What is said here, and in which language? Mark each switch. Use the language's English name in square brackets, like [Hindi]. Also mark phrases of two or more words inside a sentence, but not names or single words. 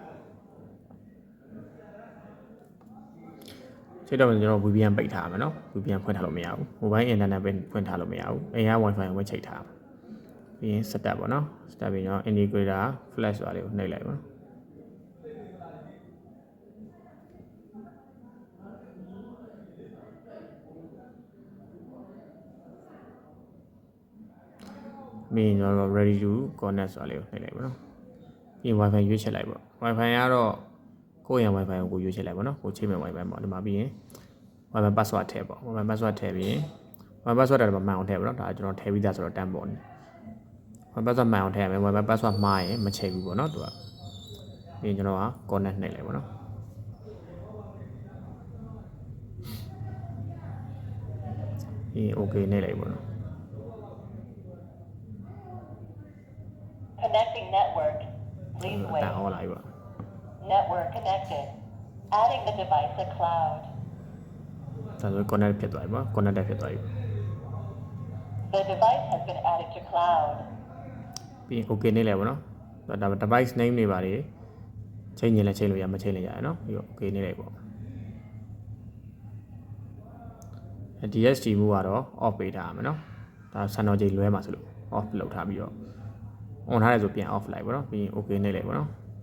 [Burmese] ချိန်တော့ကျွန်တော် VPN ပိတ်ထားရမယ်နော် VPN ဖွင့်ထားလို့မရဘူး [English] mobile internet [Burmese] ပဲဖွင့်ထားလို့မရဘူးအိမ်က Wi-Fi ကိုပဲချိန်ထားပြီးရင် setup ပေါ့နော် setup ပြီးတော့ [English] integrator flash [Burmese] ဆိုတာလေးကိုနှိပ်လိုက်ပေါ့နော် မင်းကျွန်တော် [English] ready to connect [Burmese] ဆိုတာလေးကိုနှိပ်လိုက်ပေါ့နော်ပြီးရင် Wi-Fi ရွေးချက်လိုက်ပေါ့ Wi-Fi ကတော့ ကိုယ့်ရန် Wi-Fi ကိုရွေးချက်လိုက်ပေါ့နော်ကိုချိန်မဲ့ Wi-Fi ပေါ့ဒီမှာပြီးရင် [English] Wi-Fi password [Burmese] ထည့်ပေါ့ [English] Wi-Fi password [Burmese] ထည့်ပြီးရင် [English] Wi-Fi password [Burmese] တော့မှန်အောင်ထည့်ပေါ့နော်ဒါကျွန်တော်ထည့်ပြီးသားဆိုတော့တန်းပေါ့နေ [English] Wi-Fi password [Burmese] မှန်အောင်ထည့်ရမယ် [English] Wi-Fi password [Burmese] မှားရင်မချိန်ဘူးပေါ့နော်သူကပြီးရင်ကျွန်တော်က connect နှိပ်လိုက်ပေါ့နော်ပြီးရင် okay နှိပ်လိုက်ပေါ့နော် [English] Connecting network. Please wait. [Burmese] တန်း online ပေါ့ [English] Network connected. Adding the device to cloud. [Burmese] ဒါဆို connect ဖြစ်သွားပြီပေါ့ connected ဖြစ်သွားပြီ [English] The device has been added to cloud. [Burmese] ပြီးရင် okay နှိပ်လိုက်ပေါ့နော်ဒါ [English] device name [Burmese] တွေပါလေချိန်ရင်လည်းချိန်လို့ရမချိန်လည်းရတယ်နော်ပြီးတော့ okay နှိပ်လိုက်ပေါ့ DST မှုကတော့ off ပေးထားရမယ်နော်ဒါစံတော်ချိန်လွဲမှာဆိုလို့ off လုပ်ထားပြီးတော့ on ထားတယ်ဆိုပြန် off လိုက်ပေါ့နော်ပြီးရင် okay နှိပ်လိုက်ပေါ့နော်